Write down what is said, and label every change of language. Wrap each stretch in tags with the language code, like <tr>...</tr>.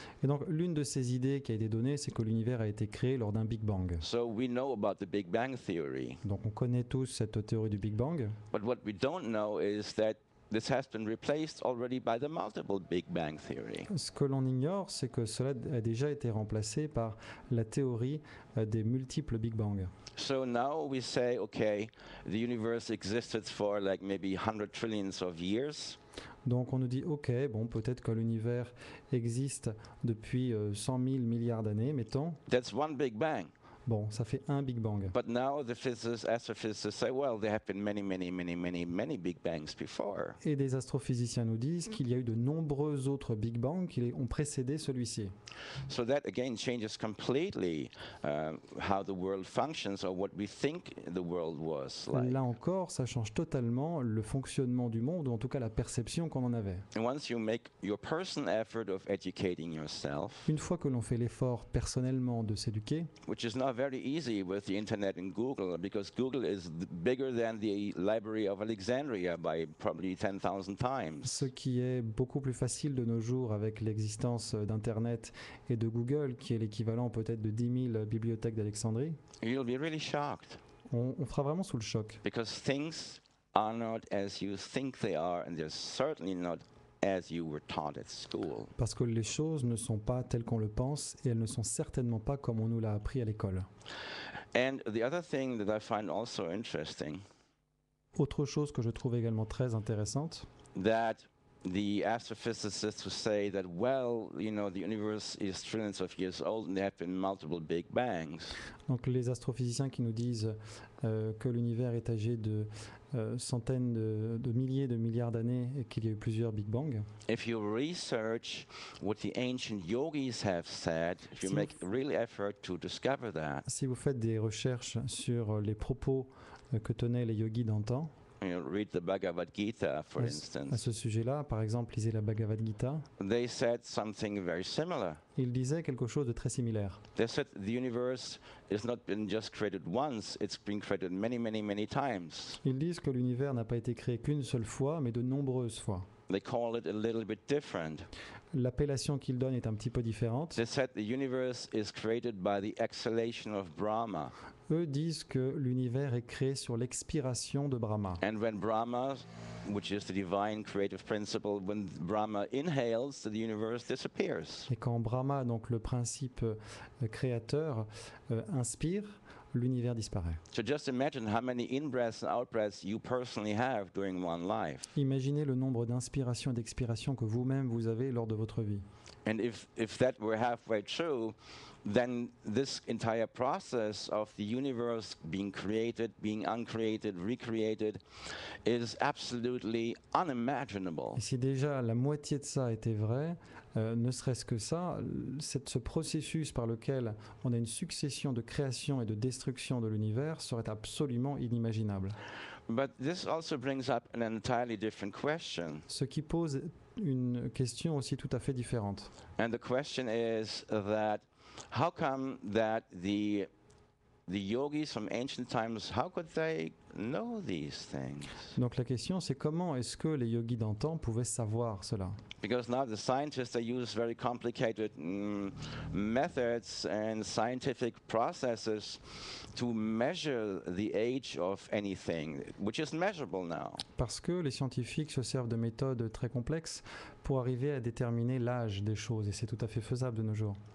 <fr>Et donc, l'une de ces idées qui a été donnée, c'est que l'univers a été créé lors d'un Big Bang.</fr> <en>So we know about the Big Bang theory.</en> <fr>Donc, on connaît tous cette théorie du Big Bang.</fr> <en>But what we don't know is that this has been replaced already by the multiple Big Bang theory.</en> <fr>Ce que l'on ignore, c'est que cela a déjà été remplacé par la théorie des multiples Big Bang.</fr> <en>So now we say, okay, the universe existed for like maybe 100 trillions of years.</en> <fr>Donc on nous dit, ok, bon, peut-être que l'univers existe depuis 100 000 milliards d'années, mettons.</fr> <en>That's one Big Bang.</en> <fr>Bon, ça fait un Big Bang.</fr> <en>But now the physicists, astrophysicists say, well, there have been many Big Bangs before.</en> <fr>Et des astrophysiciens nous disent qu'il y a eu de nombreux autres Big Bang qui ont précédé celui-ci.</fr> <en>So that again changes completely how the world functions or what we think the world was like.</en> <fr>Là encore, ça change totalement le fonctionnement du monde, ou en tout cas la perception qu'on en avait.</fr> <en>And once you make your personal effort of educating yourself,</en> <fr>Une fois que l'on fait l'effort personnellement de s'éduquer,</fr> <en>which is not very easy with the internet and Google, because Google is bigger than the Library of Alexandria by probably 10,000 times.</en> <fr>ce qui est beaucoup plus facile de nos jours avec l'existence d'Internet et de Google, qui est l'équivalent peut-être de 10 000 bibliothèques d'Alexandrie,</fr> <en>You'll be really shocked</en> <fr>on fera vraiment sous le choc.</fr> <en>because things are not as you think they are, and they're certainly not as you were taught at school.</en> <fr>Parce que les choses ne sont pas telles qu'on le pense et elles ne sont certainement pas comme on nous l'a appris à l'école.</fr> <en>And the other thing that I find also interesting,</en> <fr>Autre chose que je trouve également très intéressante,</fr> <en>that the astrophysicists who say that, well, you know, the universe is trillions of years old and there have been multiple Big Bangs.</en> <fr>donc les astrophysiciens qui nous disent que l'univers est âgé de centaines de milliers de milliards d'années et qu'il y a eu plusieurs Big Bang.</fr> <en>If you research what the ancient yogis have said, if you</en> <fr>Si</fr> <en>make real effort to discover that,</en> <fr>Si vous faites des recherches sur les propos que tenaient les yogis d'antan,</fr> <en>read the Bhagavad Gita, for</en> <fr>À</fr> <en>instance.</en> <fr>ce sujet-là, par exemple, lisez la Bhagavad Gita.</fr> <en>They said something very similar.</en> <fr>Il disait quelque chose de très similaire.</fr> <en>They said the universe is not been just created once, it's been created many, many, many times.</en> <fr>Ils disent que l'univers n'a pas été créé qu'une seule fois, mais de nombreuses fois.</fr> <en>They call it a little bit different.</en> <fr>L'appellation qu'ils donnent est un petit peu différente.</fr> <en>They said the universe is created by the exhalation of Brahma.</en> <fr>Eux disent que l'univers est créé sur l'expiration de Brahma.</fr> <en>And when Brahma, which is the divine creative principle, when Brahma inhales, the universe disappears.</en> <fr>Et quand Brahma, donc le principe créateur, inspire, l'univers disparaît.</fr> <en>So just imagine how many in-breaths and out-breaths you personally have during one life.</en> <fr>Imaginez le nombre d'inspirations et d'expirations que vous-même vous avez lors de votre vie.</fr> <en>And if that were halfway true, then this entire process of the universe being created, being uncreated, recreated, is absolutely unimaginable.</en> <fr>Et si déjà la moitié de ça était vrai, ne serait-ce que ça, ce processus par lequel on a une succession de création et de destruction de l'univers serait absolument inimaginable.</fr> <en>But this also brings up an entirely different question.</en> <fr>Ce qui pose une question aussi tout à fait différente.</fr> <en>And the question is that how come that the yogis from ancient times, how could they know these things?</en> <fr>Donc la question c'est comment est-ce que les yogis d'antan pouvaient savoir cela?</fr> <en>Because now the scientists, they use very complicated methods and scientific processes to measure the age of anything, which is measurable now.</en> <fr>Parce que les scientifiques se servent de méthodes très complexes pour arriver à déterminer l'âge des choses, et c'est tout à fait faisable de nos jours.</fr>